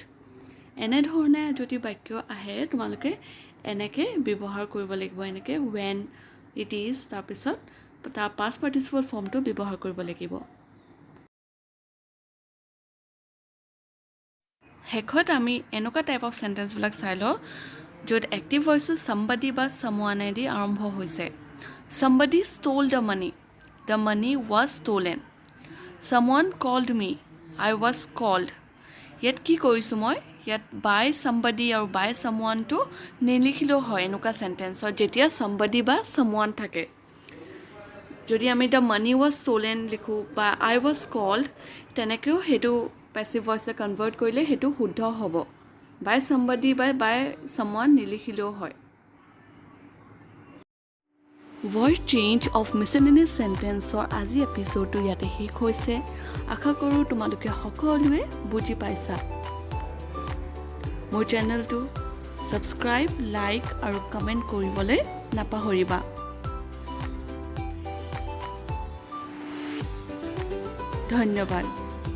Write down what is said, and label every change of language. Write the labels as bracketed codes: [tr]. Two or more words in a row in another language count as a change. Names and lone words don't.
[as] এনে ধৰণে যদি বাক্য আহে তোমালোকে এনেকৈ ব্যৱহাৰ কৰিব লাগিব এনেকৈ [en] when it is [as] তাৰ পিছত তাৰ [en] past participle form [as] টো ব্যৱহাৰ কৰিব লাগিব. হেকত আমি এনেকুৱা [en] type of sentence [as] বিলাক চাই ল য'ত [en] active voice [as] somebody বা someone এদি আৰম্ভ হৈছে [en] somebody stole the money was stolen someone called me I was called [as] ইয়াত কি কৰিছো মই ইয়াত [en] by somebody [as] আৰু [en] by someone [as] to নিলিখিলেও হয় এনেকুৱা সেন্টেন্সত যেতিয়া somebody বা someone থাকে যদি আমি [en] the money was stolen [as] লিখো বা [en] I was called [as] তেনেকেও হেতু [en] passive voice convert [as] কৰিলে হেতু শুদ্ধ হ'ব [en] by somebody by someone [as] নিলিখিলেও হয় [en] voice change of miscellaneous sentence [as] আজি এপিছ'ডটো ইয়াতে শেষ হৈছে আশা কৰোঁ তোমালোকে সকলোৱে বুজি পাইছা মোৰ চেনেলটো ছাবস্ক্ৰাইব লাইক আৰু কমেণ্ট কৰিবলৈ নাপাহৰিবা ধন্যবাদ